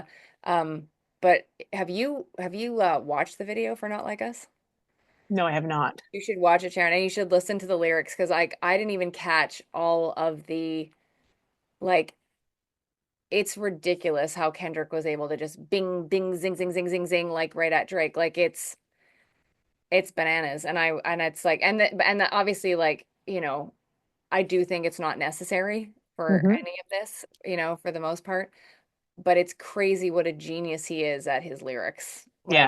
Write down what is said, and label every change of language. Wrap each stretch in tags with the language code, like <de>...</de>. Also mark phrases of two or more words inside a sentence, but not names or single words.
<en>Um, but have you watched the video for Not Like Us? no, I have not. You should watch it, Sharon, and you should listen to the lyrics because I didn't even catch all of the like it's ridiculous how Kendrick was able to just bing, bing, zing, zing, zing, zing, zing, like right at Drake. Like it's bananas. And it's like and obviously like, I do think it's not necessary for Hmm. any of this, for the most part. But it's crazy what a genius he is at his lyrics. Yeah,</en>